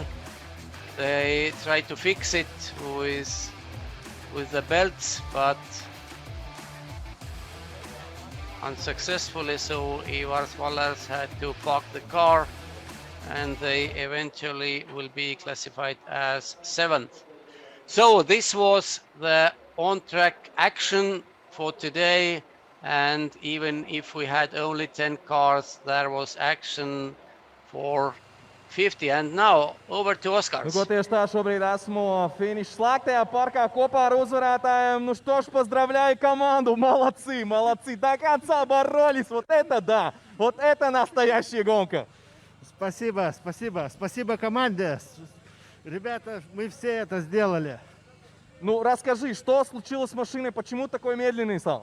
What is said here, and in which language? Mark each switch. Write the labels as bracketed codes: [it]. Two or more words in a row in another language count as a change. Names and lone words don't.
[en] They tried to fix it with the belts, but unsuccessfully, so Ivar Svallers had to park the car, and they eventually will be classified as 7th. So this was the on-track action for today, and even if we had only 10 cars, there was action for 50. And now over to Oskars. [lv] Ko tieši tā, šobrīd esmu finiša slēgtajā parkā kopā ar uzvarētājiem. [ru] Ну что ж, поздравляю команду, молодцы, молодцы, до конца боролись, вот это да, вот это настоящая гонка. Спасибо, спасибо, спасибо команде. Ребята, мы все это сделали. Ну, расскажи, что случилось с машиной, почему такой медленный стал?